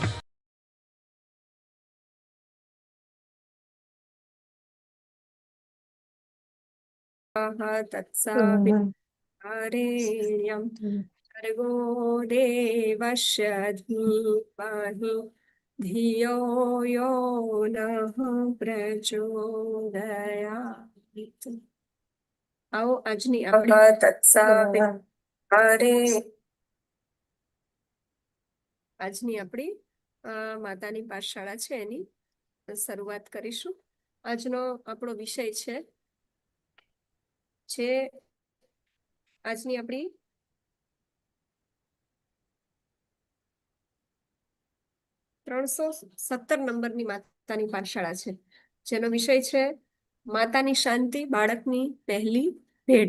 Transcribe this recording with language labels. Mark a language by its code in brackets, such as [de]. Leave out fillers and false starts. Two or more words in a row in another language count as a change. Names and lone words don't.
[sa] तत्सवितुर्वरेण्यं भर्गो देवस्य धीमहि धियो यो नः प्रचोदयात्। [gu] આવો આજની આપણી માતાની પાઠશાળા છે એની શરૂઆત કરીશું. આજનો આપણો વિષય છે આજની આપણી 317 નંબરની માતાની પાઠશાળા છે, જેનો વિષય છે માતાની શાંતિ બાળકની પહેલી ભેટ.